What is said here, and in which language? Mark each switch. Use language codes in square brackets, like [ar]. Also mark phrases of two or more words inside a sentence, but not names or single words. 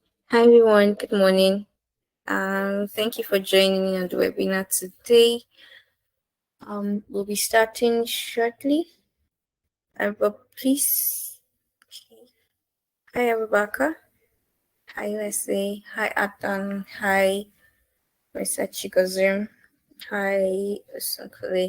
[en] Hi everyone, good morning. Thank you for joining me on the webinar today. We'll be starting shortly. But please, hi Rebecca, hi USA, hi Atan, hi Mr. Chikozim, hi Usunkule.